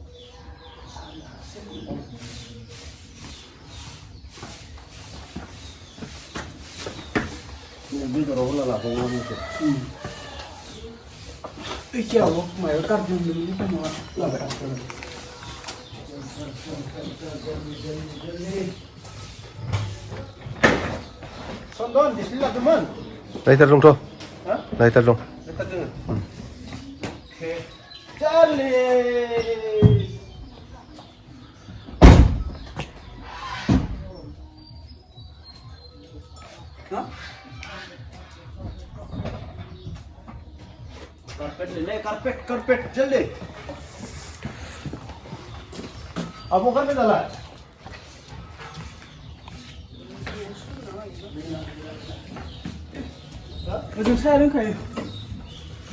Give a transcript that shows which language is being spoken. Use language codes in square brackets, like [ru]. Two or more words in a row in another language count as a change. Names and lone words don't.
[brx] बेदराव होला लाबावो मोनसे एखेयाव मायाव गारदों नङा लाबाय चन्दन डिसप्ले लादोंमोन लाइटार दंथ' लाइटार दं लाइटार दङ चार्ली कारपेट [hi] ले ले कारपेट कारपेट जल्दी अब वो कारपेट डाला [brx] ओजों साया रोंखायो